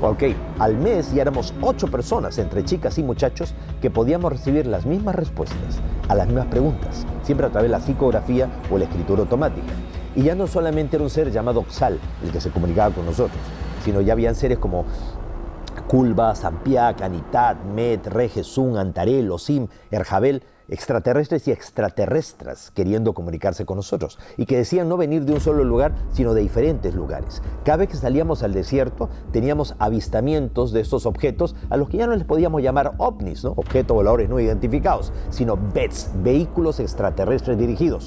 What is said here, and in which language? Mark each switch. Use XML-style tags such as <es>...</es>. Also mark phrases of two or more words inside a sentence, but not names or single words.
<es>Ok, al mes ya éramos 8 personas, entre chicas y muchachos, que podíamos recibir las mismas respuestas a las mismas preguntas, siempre a través de la psicografía o la escritura automática. Y ya no solamente era un ser llamado Oxal el que se comunicaba con nosotros, sino ya habían seres como Kulba, Zampiac, Anitat, Met, Re, Jesún, Antarel, Osim, Erjabel, extraterrestres y extraterrestras queriendo comunicarse con nosotros y que decían no venir de un solo lugar, sino de diferentes lugares. Cada vez que salíamos al desierto teníamos avistamientos de estos objetos a los que ya no les podíamos llamar ovnis, ¿no? Objetos voladores no identificados, sino BETS, vehículos extraterrestres dirigidos.</es>